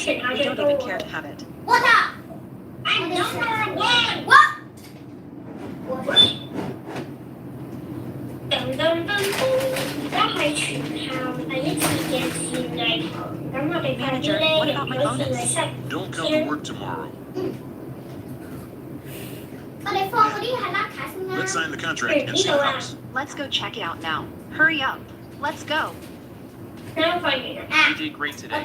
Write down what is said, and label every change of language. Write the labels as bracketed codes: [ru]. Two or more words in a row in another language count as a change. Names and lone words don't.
[en] We don't even care to have it. What up? I'm number one. What? [yue] 噔噔噔噔，而家係全校第一次嘅 [en] Manager, what about my bonus? Don't come to work tomorrow. Let's sign the contract and see the house. Let's go check it out now. Hurry up. Let's go. You did great today.